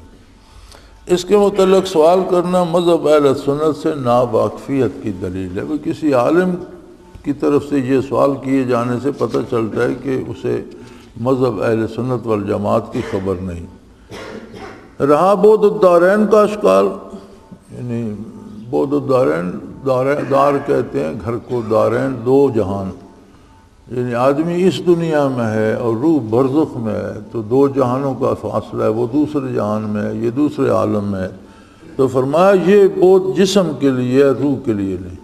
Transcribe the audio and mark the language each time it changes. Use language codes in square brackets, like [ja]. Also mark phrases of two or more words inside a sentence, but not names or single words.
[ur] اس کے متعلق سوال کرنا مذہب اہل سنت سے ناواقفیت کی دلیل ہے۔ وہ کسی عالم کی طرف سے یہ سوال کیے جانے سے پتہ چلتا ہے کہ اسے مذہب اہل سنت والجماعت کی خبر نہیں۔ رہا بود الدارین کا اشکال، یعنی بود الدارین، دار کہتے ہیں گھر کو، دارین دو جہان، یعنی آدمی اس دنیا میں ہے اور روح برزخ میں ہے، تو دو جہانوں کا فاصلہ ہے، وہ دوسرے جہان میں ہے، یہ دوسرے عالم میں ہے۔ تو فرمایا یہ بود جسم کے لیے ہے، روح کے لیے نہیں۔